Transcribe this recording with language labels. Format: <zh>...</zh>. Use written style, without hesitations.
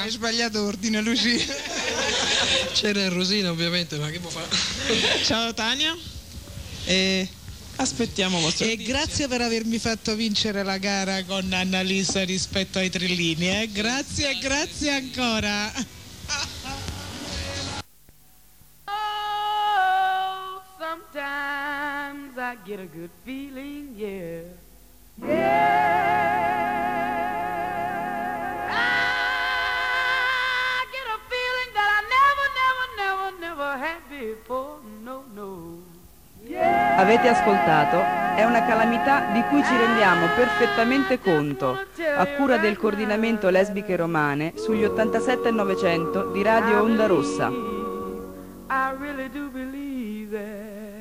<it>Hai sbagliato ordine, Lucilla. C'era Rosina ovviamente, ma che può fare? Ciao Tania. Aspettiamo vostro. E grazie per avermi fatto vincere la gara con Annalisa rispetto ai trillini, eh? Grazie, grazie ancora.</it> <en>Oh, sometimes I get a good feeling, yeah. Yeah. I get a feeling that I never, never, never, never had before. No, no.</en> <it>Avete ascoltato? È una calamità di cui ci rendiamo perfettamente conto, a cura del coordinamento Lesbiche Romane sugli 87 e 900 di Radio Onda Rossa.</it> <en>I really do believe that.</en>